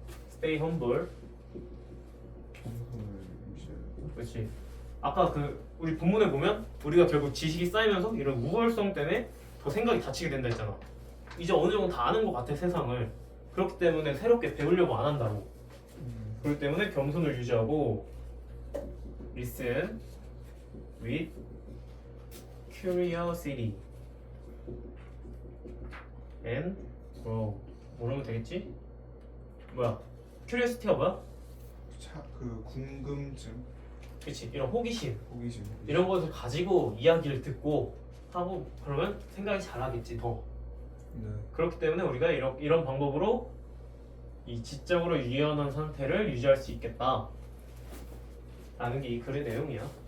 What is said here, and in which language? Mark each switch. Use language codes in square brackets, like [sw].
[en] Stay humble. [ko] 겸손을 유지해야 돼. 그렇지. 아까 그 우리 본문에 보면 우리가 결국 지식이 쌓이면서 이런 우월성 때문에 더 생각이 닫히게 된다 했잖아. 이제 어느 정도 다 아는 것 같아 세상을. 그렇기 때문에 새롭게 배우려고 안 한다고. 그렇기 때문에 겸손을 유지하고 [en] listen with curiosity and grow. [ko] 뭐라면 되겠지? 뭐야? curiosity가 뭐야? 그 궁금증, 그치. 이런 호기심 호기심. 이런 것을 가지고 이야기를 듣고 하고 그러면 생각이 잘하겠지 더. 네. 그렇기 때문에 우리가 이런 방법으로 이 지적으로 유연한 상태를 유지할 수 있겠다 라는 게 이 글의 내용이야.